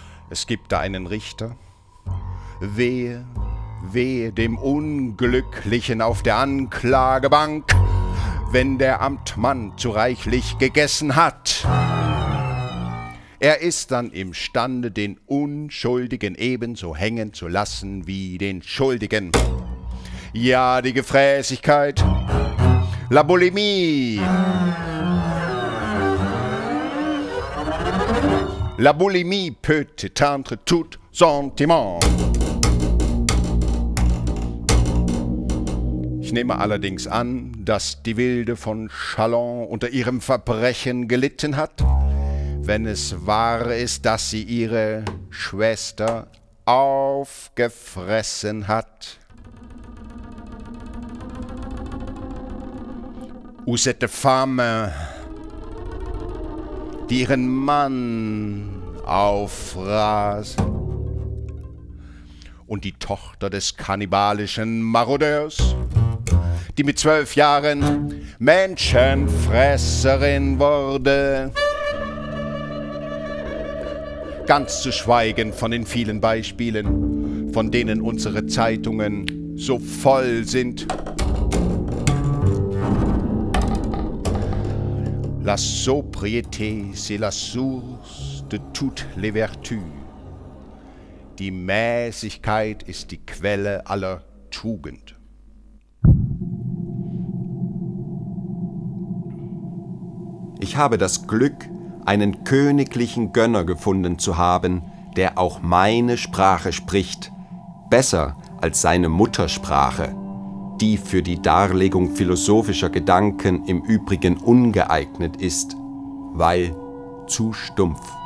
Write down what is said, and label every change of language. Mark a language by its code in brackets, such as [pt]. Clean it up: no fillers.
[de] Es gibt da einen Richter, wehe, wehe dem Unglücklichen auf der Anklagebank, wenn der Amtmann zu reichlich gegessen hat. Er ist dann imstande, den Unschuldigen ebenso hängen zu lassen wie den Schuldigen. Ja, die Gefräßigkeit, [fr] la Bulimie. La Bulimie peut éteindre tout sentiment. [de] Ich nehme allerdings an, dass die Wilde von Châlons unter ihrem Verbrechen gelitten hat, wenn es wahr ist, dass sie ihre Schwester aufgefressen hat. [fr] Ou cette femme, [de] die ihren Mann auffraß. Und die Tochter des kannibalischen Marodeurs, die mit 12 Jahren Menschenfresserin wurde. Ganz zu schweigen von den vielen Beispielen, von denen unsere Zeitungen so voll sind. [fr] La sobriété, c'est la source de toutes les vertus. [de] Die Mäßigkeit ist die Quelle aller Tugend. Ich habe das Glück, einen königlichen Gönner gefunden zu haben, der auch meine Sprache spricht, besser als seine Muttersprache, die für die Darlegung philosophischer Gedanken im Übrigen ungeeignet ist, weil zu stumpf.